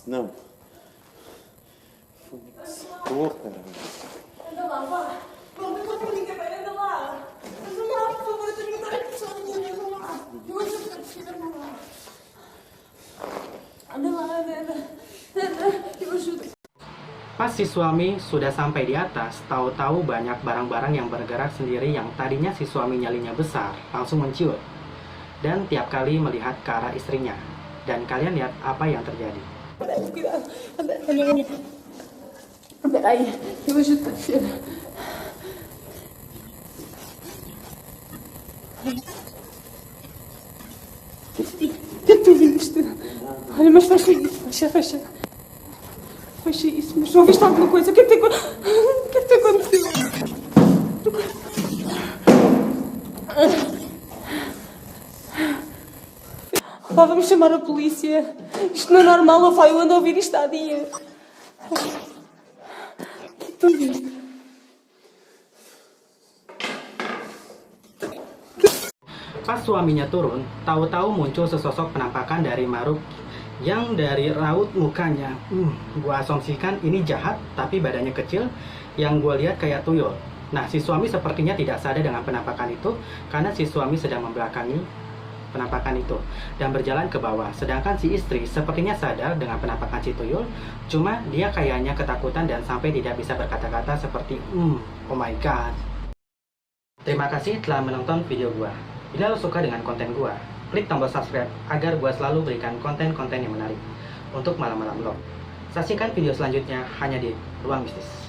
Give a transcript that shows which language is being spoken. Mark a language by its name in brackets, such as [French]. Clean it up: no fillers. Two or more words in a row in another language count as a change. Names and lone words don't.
[Portuguese] Não. Fônix. Porra, caralho. Anda lá, vá. Não estou com brincadeira, anda lá. Anda lá, por favor, eu tenho que estar aqui sozinha, anda lá. Eu acho que preciso, anda lá. Anda lá, anda. Eu ajudo. [Indonesian] Pas si suami sudah sampai di atas, tahu-tahu banyak barang-barang yang bergerak sendiri yang tadinya si suami nyalinya besar, langsung menciut. Dan tiap kali melihat ke arah istrinya. Dan kalian lihat apa yang terjadi. [Portuguese] Cuidado. Anda. Espera aí. Eu ajudo a descer. O que é que tu viste? Olha, mas fecha isso. Fecha. Fecha isso. Mas não viste alguma coisa? O que é que tem acontecido? Pá, vamos chamar a polícia. Isto não é normal, ó, pai. Eu ando a ouvir isto há dias. O que é que tu viste? [Indonesian] Pas suaminya turun, tahu-tahu muncul sesosok penampakan dari makhluk yang dari raut mukanya, gua asumsikan ini jahat tapi badannya kecil, yang gua lihat kayak tuyul. Nah, si suami sepertinya tidak sadar dengan penampakan itu karena si suami sedang membelakangi penampakan itu dan berjalan ke bawah. Sedangkan si istri sepertinya sadar dengan penampakan si tuyul, cuma dia kayaknya ketakutan dan sampai tidak bisa berkata-kata seperti [English] oh my god. [Indonesian] Terima kasih telah menonton video gua. Bila lo suka dengan konten gua, klik tombol subscribe agar gua selalu berikan konten-konten yang menarik untuk malam-malam lo. Saksikan video selanjutnya hanya di Ruang Bisnis.